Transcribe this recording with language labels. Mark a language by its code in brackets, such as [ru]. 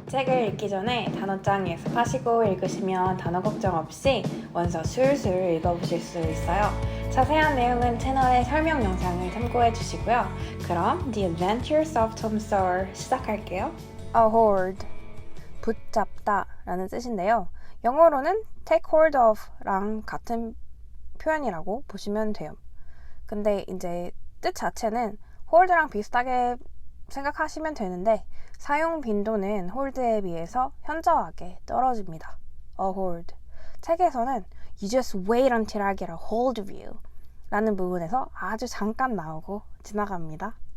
[ko] 책을 읽기 전에 단어장 예습하시고 읽으시면 단어 걱정 없이 원서 술술 읽어보실 수 있어요. 자세한 내용은 채널의 설명 영상을 참고해 주시고요. 그럼 The Adventures of Tom Sawyer 시작할게요. A hoard, 붙잡다 라는 뜻인데요. 영어로는 take hold of 랑 같은 표현이라고 보시면 돼요. 근데 이제 뜻 자체는 hold랑 비슷하게 생각하시면 되는데 사용 빈도는 hold에 비해서 현저하게 떨어집니다. [en] A hoard. [ko] 책에서는 [en] You just wait until I get a hold of you [ko] 라는 부분에서 아주 잠깐 나오고 지나갑니다.